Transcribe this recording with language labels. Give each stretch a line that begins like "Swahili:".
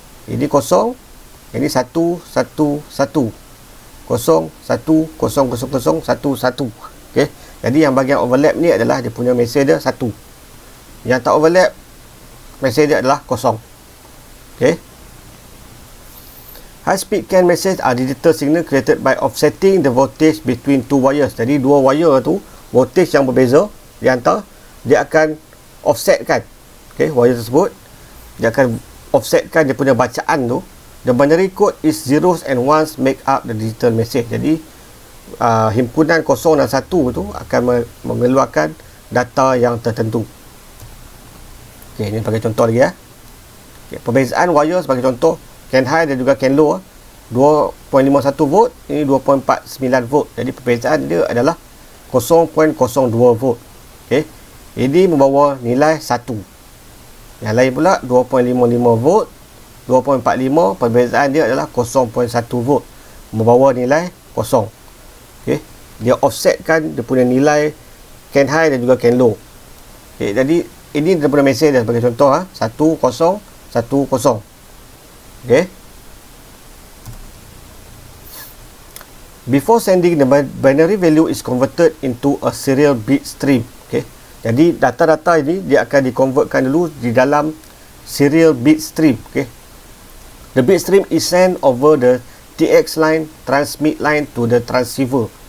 Malay: Ini 0, ini 1, 1, 1. 0, 1, 0, 0, 0, 1, 1. Okay. Jadi yang bahagian overlap ni adalah dia punya message dia 1. Yang tak overlap, message dia adalah 0. Okay.
English: High speed CAN message are digital signal created by offsetting the voltage between two wires.
Malay: Jadi dua wire tu, voltage yang berbeza di antara, dia akan offsetkan. Okay, wire tersebut dia akan offsetkan dia punya bacaan tu.
English: The binary code is zeros and ones make up the digital message.
Malay: Jadi himpunan 0 dan 1 tu akan mengeluarkan data yang tertentu. Okay, ini sebagai contoh lagi ya. Okay, perbezaan wire sebagai contoh CAN high dan juga CAN low 2.51 volt, ini 2.49 volt. Jadi perbezaan dia adalah 0.02 volt. Okay, ini membawa nilai 1. Yang lain pula 2.55 volt, 2.45, perbezaan dia adalah 0.1 volt, membawa nilai 0. Okay, dia offsetkan dia punya nilai CAN high dan juga CAN low. Okay, jadi ini dia punya mesej dia sebagai contoh 1010.
English: Okay, before sending, the binary value is converted into a serial bit stream.
Malay: Okay, jadi data-data ini dia akan dikonvertkan dulu di dalam serial bit stream.
English: Okay, the bit stream is sent over the TX line, transmit line to the transceiver.